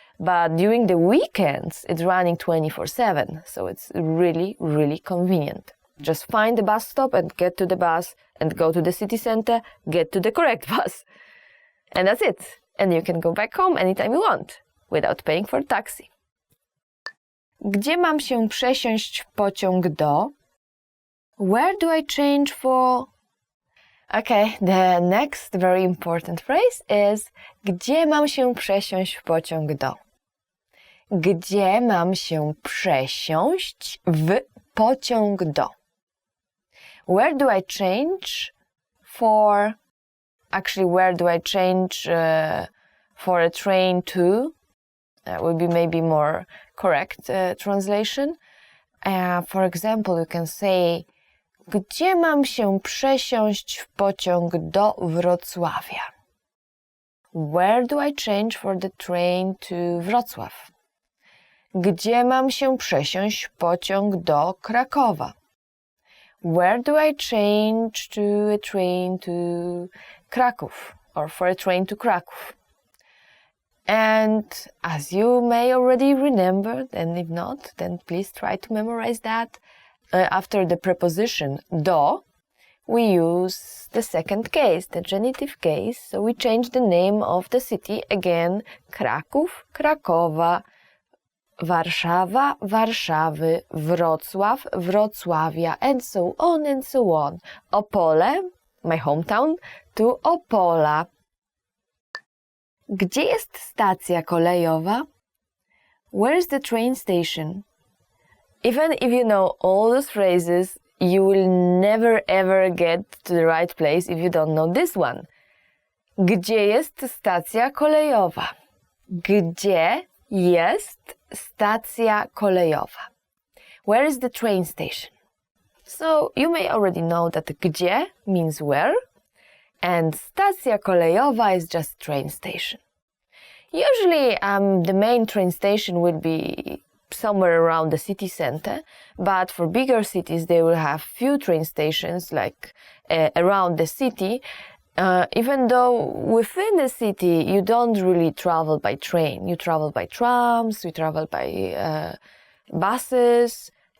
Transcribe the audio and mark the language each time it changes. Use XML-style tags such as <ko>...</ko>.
<en>But during the weekends, it's running 24/7, so it's really convenient. Just find the bus stop and get to the bus and go to the city center, get to the correct bus. And that's it. And you can go back home anytime you want, without paying for taxi.</en> <pl>Gdzie mam się przesiąść w pociąg do?</pl> <en>Where do I change for? Okay, the next very important phrase is</en> <pl>gdzie mam się przesiąść w pociąg do? Gdzie mam się przesiąść w pociąg do?</pl> <en>Where do I change for? Actually, where do I change for a train to? That would be maybe more correct translation. For example, you can say</en> <pl>gdzie mam się przesiąść w pociąg do Wrocławia?</pl> <en>Where do I change for the train to Wrocław?</en> <pl>Gdzie mam się przesiąść w pociąg do Krakowa?</pl> <en>Where do I change to a train to Kraków, or for a train to Kraków? And as you may already remember, and if not, then please try to memorize that. After the preposition do, we use the second case, the genitive case. So we change the name of the city again, Kraków, Krakowa, Warszawa, Warszawy, Wrocław, Wrocławia, and so on and so on. Opole, my hometown, to Opola.</en> <pl>Gdzie jest stacja kolejowa?</pl> <en>Where is the train station? Even if you know all those phrases, you will never ever get to the right place if you don't know this one.</en> <pl>Gdzie jest stacja kolejowa? Gdzie jest stacja kolejowa?</pl> <en>Where is the train station? So you may already know that gdzie means where, and stacja kolejowa is just train station. Usually the main train station will be somewhere around the city center, but for bigger cities they will have few train stations like around the city, even though within the city you don't really travel by train. You travel by trams, you travel by buses.</en>